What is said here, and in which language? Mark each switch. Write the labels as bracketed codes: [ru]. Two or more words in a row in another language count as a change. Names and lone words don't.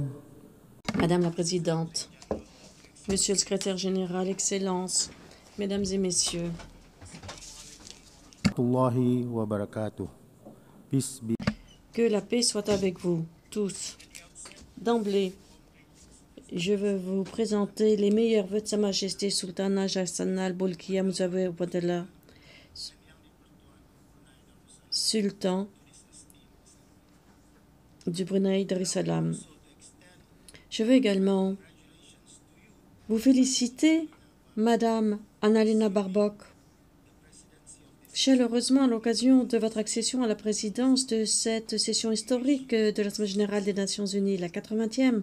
[fr] Madame la Présidente, Monsieur le Secrétaire Général, Excellences, Mesdames et Messieurs, [ar] الله و بركاته. [en] Peace be. [fr] que la paix soit avec vous tous. D'emblée, je veux vous présenter les meilleurs vœux de Sa Majesté Sultana Hassanal al-Bolkiah Muzawe Wadala, Sultan du Brunei Darussalam. Je veux également vous féliciter, Madame Annalena Baerbock, chaleureusement à l'occasion de votre accession à la présidence de cette session historique de l'Assemblée générale des Nations unies, la 80e.